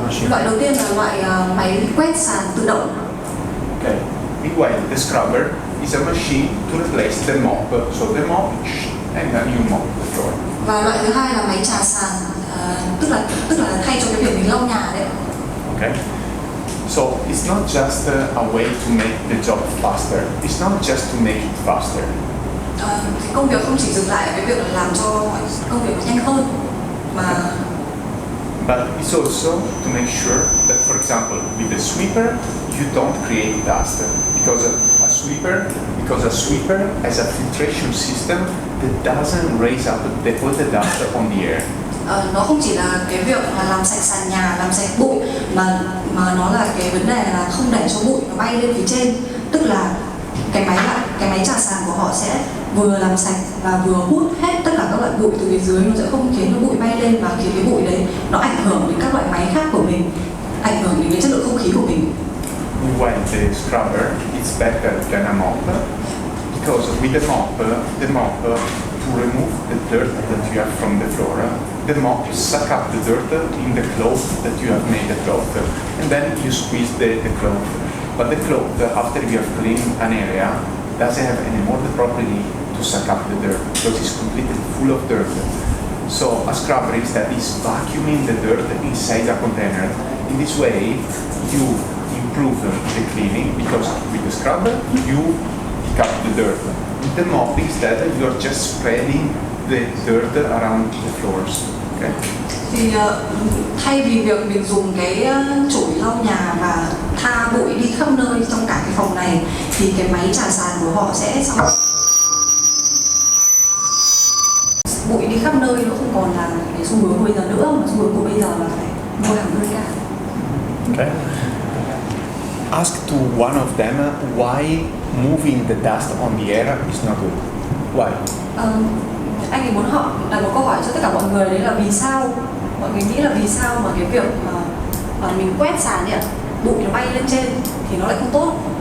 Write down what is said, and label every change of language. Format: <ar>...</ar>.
<vi>Loại đầu tiên là loại máy quét sàn tự động.</vi> <en>Okay. Meanwhile, the scrubber is a machine to replace the mop. So the mop, and then you mop the floor.</en> <vi>Và loại thứ hai là máy chà sàn, tức là thay cho cái việc mình lau nhà đấy.</vi> <en>Okay. So it's not just a way to make the job faster. It's not just to make it faster.</en> <vi>Công việc không chỉ dừng lại ở cái việc làm cho công việc nhanh hơn mà</vi> <en>but it's also to make sure that, for example, with the sweeper you don't create dust because a sweeper has a filtration system that doesn't raise up all the dust on the air.</en> <vi>Nó không chỉ là cái việc là làm sạch sàn nhà, làm sạch bụi mà nó là cái vấn đề là không để cho bụi nó bay lên phía trên, tức là cái máy chà sàn của họ sẽ vừa làm sạch và vừa hút hết tất cả các loại bụi từ phía dưới, nó sẽ không khiến cho bụi bay lên và khiến cái bụi đấy nó ảnh hưởng đến các loại máy khác của mình, ảnh hưởng đến cái chất lượng không khí của mình.</vi> <en>When the scrubber is better than a mop because with the mop to remove the dirt that you have from the floor, the mop suck up the dirt in the cloth that you have made the cloth, and then you squeeze the cloth. But the cloth, after you have cleaned an area, doesn't have any more the property to suck up the dirt because it's completely full of dirt. So a scrubber instead is vacuuming the dirt inside a container. In this way, you improve the cleaning because with the scrubber you pick up the dirt. With the mop instead, you are just spreading the dirt around the floors. Okay?</en> <vi>Thì thay vì việc mình dùng cái chổi lau nhà và tha bụi đi khắp nơi trong cả cái phòng này, thì cái máy chà sàn của họ sẽ bụi đi khắp nơi, nó không còn là cái xu hướng bây giờ nữa, mà xu hướng của bây giờ là phải mua hàng EUREKA.</vi> <en>Okay. Ask to one of them why moving the dust on the air is not good. Why?</en> <vi>Anh ấy muốn họ đặt một câu hỏi cho tất cả mọi người, đấy là vì sao mọi người nghĩ là vì sao mà cái việc mà mình quét sàn ấy, bụi nó bay lên trên thì nó lại không tốt.</vi>